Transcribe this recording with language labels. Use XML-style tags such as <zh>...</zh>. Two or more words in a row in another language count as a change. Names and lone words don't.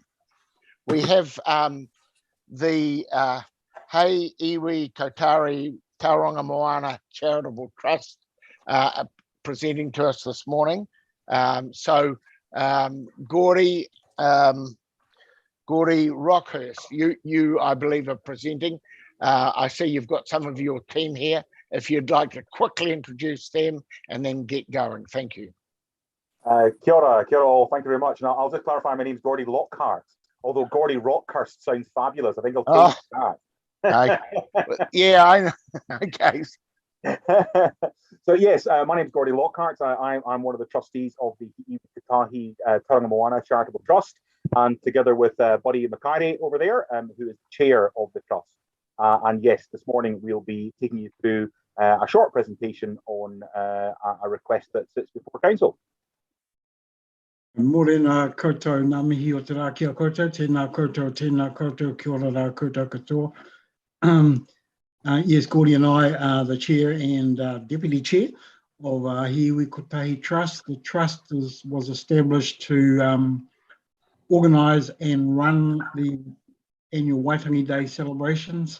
<en>We have the Hei Iwi Kotari Tauranga Moana Charitable Trust presenting to us this morning. Gordy Rockhurst, you I believe are presenting. I see you've got some of your team here. If you'd like to quickly introduce them and then get going. Thank you.</en> <mi>Kia ora</mi> <en>all. Thank you very much. And I'll just clarify, my name's Gordy Lockhart. Although Gordy Rockhurst sounds fabulous, I think I'll take that. Yeah, I know. Okay. So yes, my name's Gordy Lockhart. I'm one of the trustees of the Iwi Tauranga Moana Charitable Trust, and together with Buddy Mackay over there, who is chair of the trust. And yes, this morning we'll be taking you through a short presentation on a request that sits before council.</en> <mi>Morena koutou ngā mihi o te rā kia koutou, tēnā koutou, kia ora rā koutou katoa.</mi> <en>Yes, Gordy and I are the chair and deputy chair of Iwi Kotahi Trust. The trust was established to organise and run the annual Waitangi Day celebrations.</en>